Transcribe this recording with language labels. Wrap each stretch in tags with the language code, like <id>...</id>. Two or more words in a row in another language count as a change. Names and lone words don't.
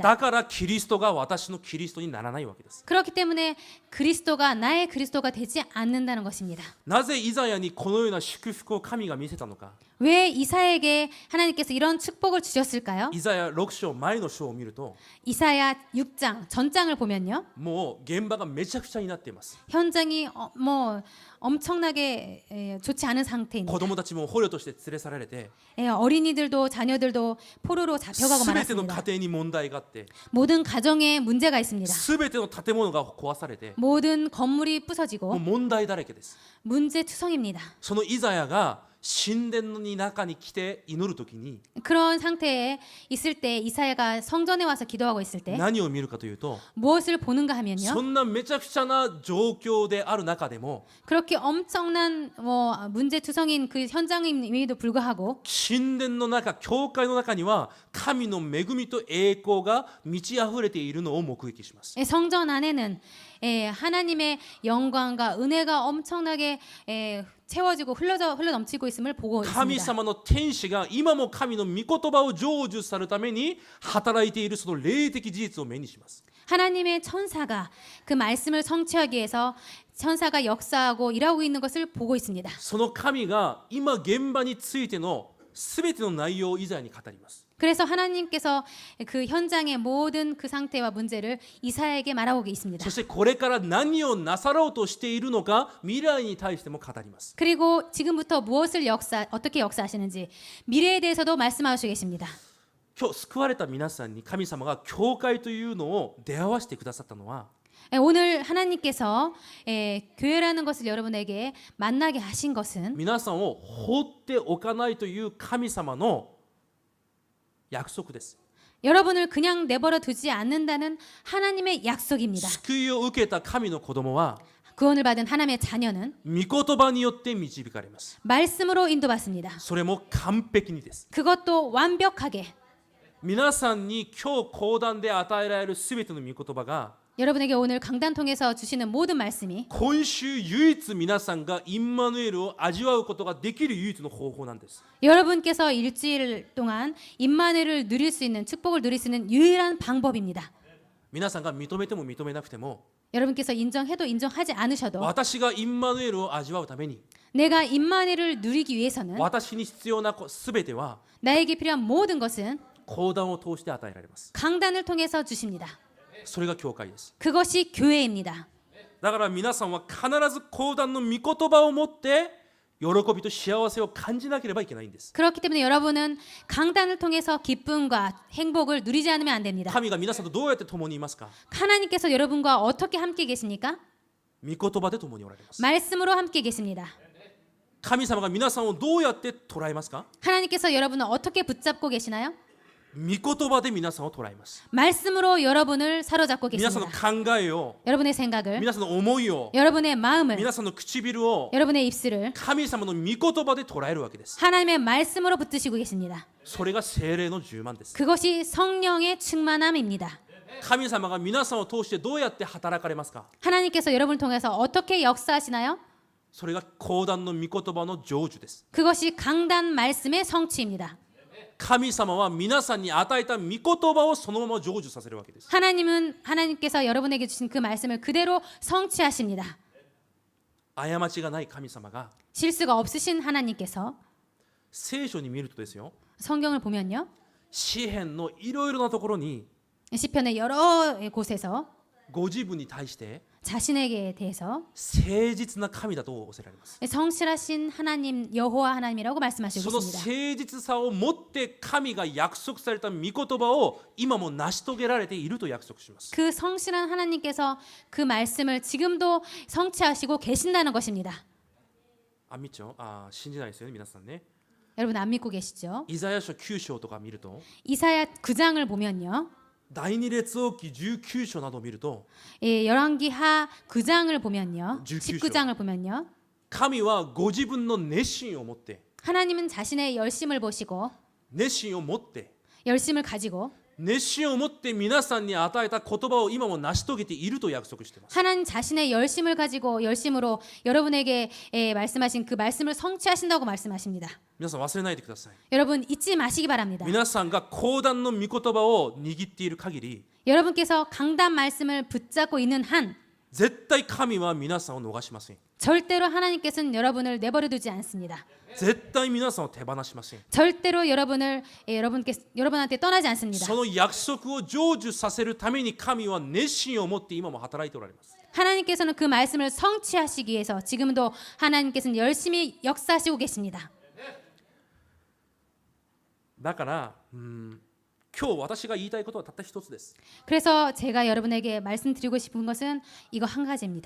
<ja>だからキリストが私のキリストにならないわけです。</ja> <ko>그렇기 때문에 그리스도가 나의 그리스도가 되지 않는다는 것입니다.</ko> <ja>なぜイザヤにこのような祝福を神が見せたのか。</ja> <ko>왜 이사야에게 하나님께서 이런 축복을 주셨을까요?</ko> <ja>イザヤ6章前の章を見ると</ja> <ko>이사야 6장 전장을 보면요.</ko> <ja>もう現場がめちゃくちゃになっています。</ja> <ko>현장이 뭐 엄청나게 좋지 않은 상태입니다.</ko> <ja>子供たちも捕虜として連れ去られて</ja> <ko>어린이들도 자녀들도 포로로 잡혀가고</ko> <ja>全ての</ja> <ko>말았습니다.</ko> <ja>家庭に問題があって</ja> <ko>모든 가정에 문제가 있습니다.</ko> <ja>全ての建物が壊されて</ja> <ko>모든 건물이</ko> <ja>もう</ja> <ko>부서지고</ko> <ja>問題だらけです。</ja> <ko>문제투성입니다.</ko> <ja>そのイザヤが神殿の中に来て祈るときに</ja> <ko>그런 상태에 있을 때 이사야가 성전에 와서 기도하고 있을 때</ko> <ja>何を見るかというと</ja> <ko>무엇을 보는가 하면요.</ko> <ja>そんなめちゃくちゃな状況である中でも</ja> <ko>그렇게 엄청난 문제투성인 그 현장임에도 불구하고</ko> <ja>神殿の中教会の中には神の恵みと栄光が満ち溢れているのを目撃します。</ja> <ko>성전 안에는 하나님의 영광과 은혜가 엄청나게 채워지고 흘러 넘치고 있음을 보고</ko> <ja>神</ja> <ko>있습니다.</ko> <ja>様の天使が今も神の御言葉を成就されるために働いているその霊的事実を目にします。</ja> <ko>하나님의 천사가 그 말씀을 성취하기 위해서 천사가 역사하고 일하고 있는 것을 보고 있습니다.</ko> <ja>その神が今現場についての全ての内容をイザヤに語ります。</ja> <ko>그래서 하나님께서 그 현장의 모든 그 상태와 문제를 이사야에게 말하고 있습니다.</ko> <ja>そしてこれから何をなさろうとしているのか未来に対しても語ります。</ja> <ko>그리고 지금부터 무엇을 어떻게 역사하시는지 미래에 대해서도 말씀하시고 계십니다.</ko> <ja>今日救われた皆さんに神様が教会というのを出会わせてくださったのは</ja> <ko>오늘 하나님께서 교회라는 것을 여러분에게 만나게 하신 것은</ko> <ja>皆さんを放っておかないという神様の約束です。</ja> <ko>여러분을 그냥 내버려 두지 않는다는 하나님의 약속입니다.</ko> <ja>救いを受けた神の子供は</ja> <ko>구원을 받은 하나님의 자녀는</ko> <ja>御言葉によって導かれます。</ja> <ko>말씀으로 인도받습니다.</ko> <ja>それも完璧にです。</ja> <ko>그것도 완벽하게.</ko> <ja>皆さんに今日講談で与えられるすべての御言葉が</ja> <ko>여러분에게 오늘 강단 통해서 주시는 모든 말씀이</ko> <ja>今週唯一皆さんがインマヌエルを味わうことができる唯一の方法なんです。</ja> <ko>여러분께서 일주일 동안 임마누엘을 누릴 수 있는 축복을 누릴 수 있는 유일한 방법입니다.</ko> <ja>皆さんが認めても認めなくても</ja> <ko>여러분께서 인정해도 인정하지 않으셔도</ko> <ja>私がインマヌエルを味わうために</ja> <ko>내가 임마누엘을 누리기 위해서는</ko> <ja>私に必要なすべては</ja> <ko>나에게 필요한 모든 것은</ko> <ja>講談を通して与えられます。</ja> <ko>강단을 통해서 주십니다.</ko> <ja>それが教会です。</ja> <ko>그것이 교회입니다.</ko> <ja>だから皆さんは必ず講談の御言葉を持って喜びと幸せを感じなければいけないんです。</ja> <ko>그렇기 때문에 여러분은 강단을 통해서 기쁨과 행복을 누리지 않으면 안 됩니다.</ko> <ja>神が皆さんとどうやって共にいますか？</ja> <ko>하나님께서 여러분과 어떻게 함께 계십니까?</ko> <ja>御言葉で共におられます。</ja> <ko>말씀으로 함께 계십니다.</ko> <ja>神様が皆さんをどうやって捉えますか？</ja> <ko>하나님께서 여러분을 어떻게 붙잡고 계시나요?</ko> <ja>御言葉で皆さんを捉えます。</ja> <ko>말씀으로 여러분을 사로잡고</ko> <ja>皆さんの</ja> <ko>계십니다.</ko> <ja>考えを、</ja> <ko>여러분의 생각을,</ko> <ja>皆さんの思いを、</ja> <ko>여러분의 마음을,</ko> <ja>皆さんの唇を</ja> <ko>여러분의 입술을</ko> <ja>神様の御言葉で捉えるわけです。</ja> <ko>하나님의 말씀으로 붙드시고 계십니다.</ko> <ja>それが聖霊の充満です。</ja> <ko>그것이 성령의 충만함입니다.</ko> <ja>神様が皆さんを通してどうやって働かれますか？</ja> <ko>하나님께서 여러분을 통해서 어떻게 역사하시나요?</ko> <ja>それが講談の御言葉の成就です。</ja> <ko>그것이 강단 말씀의 성취입니다.</ko> <ja>神様は皆さんに与えた御言葉をそのまま成就させるわけです。</ja> <ko>하나님께서 여러분에게 주신 그 말씀을 그대로 성취하십니다.</ko> <ja>過ちがない神様が</ja> <ko>실수가 없으신 하나님께서</ko> <ja>聖書に見るとですよ、</ja> <ko>성경을 보면요.</ko> <ja>詩篇のいろいろなところに</ja> <ko>시편의 여러 곳에서</ko> <ja>ご自分に対して</ja> <ko>자신에게 대해서</ko> <ja>誠実な神だと仰せられます。</ja> <ko>성실하신 하나님 여호와 하나님이라고</ko> <ja>そ</ja> <ko>말씀하시고</ko> <ja>の</ja> <ko>있습니다.</ko> <ja>誠実さをもって神が約束された御言葉を今も成し遂げられていると約束します。</ja> <ko>그 성실한 하나님께서 그 말씀을 지금도 성취하시고 계신다는 것입니다.</ko> <ja>あ、見ちゃう？あ、信じないですよね、皆さんね。</ja> <ko>여러분 안 믿고 계시죠?</ko> <ja>イザヤ書9章とか見ると、</ja> <ko>이사야 9장을 보면요.</ko> <ja>第二列王記19章などを見ると、</ja> <ko>열왕기하 9장을 보면요. 19장. 19장을 보면요.</ko> <ja>神はご自分の熱心を持って、</ja> <ko>하나님은 자신의 열심을 보시고</ko> <ja>熱心を持って、</ja> <ko>열심을 가지고</ko> <ja>熱心を持って皆さんに与えた言葉を今も成し遂げていると約束しています。</ja> <ko>하나님 자신의 열심을 가지고 열심으로 여러분에게 말씀하신 그 말씀을 성취하신다고 말씀하십니다.</ko> <ja>皆さん忘れないでください。</ja> <ko>여러분 잊지 마시기 바랍니다.</ko> <ja>皆さんが講談の御言葉を握っている限り、</ja> <ko>여러분께서 강단 말씀을 붙잡고 있는 한</ko> <ja>絶対神は皆さんを逃しません。</ja> <ko>절대로 하나님께서는 여러분을 내버려 두지 않습니다.</ko> <ja>絶対皆さんを手放しません。</ja> <ko>절대로 여러분한테 떠나지 않습니다.</ko> <ja>その約束を成就させるために神は熱心を持って今も働いておられます。</ja> <ko>하나님께서는 그 말씀을 성취하시기 위해서 지금도 하나님께서는 열심히 역사하시고 계십니다.</ko> <ja>だから今日私が言いたいことはたった一つです。</ja> <ko>그래서 제가 여러분에게 말씀드리고 싶은 것은 이거 한 가지입니다.</ko>